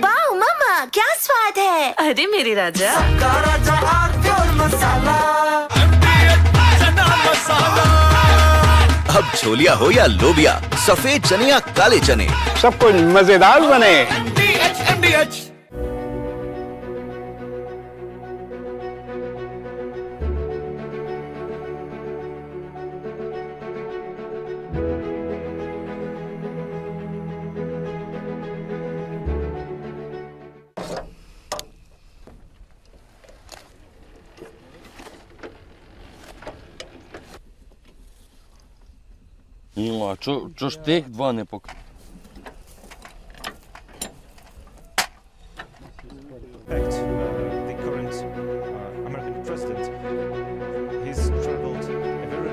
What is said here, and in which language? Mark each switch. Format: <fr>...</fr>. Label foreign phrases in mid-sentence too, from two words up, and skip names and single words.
<hi>वाओ मामा, क्या स्वाद है? अरे मेरे राजा, सबका राजा आरती और मसाला। अब छोलिया हो या लोबिया, सफेद चने या काले चने, सब कुछ मजेदार बने। MDH।</hi> <uk>Ну, а чо ж тих два не пок...</uk> <en>The current American president, he's traveled</en>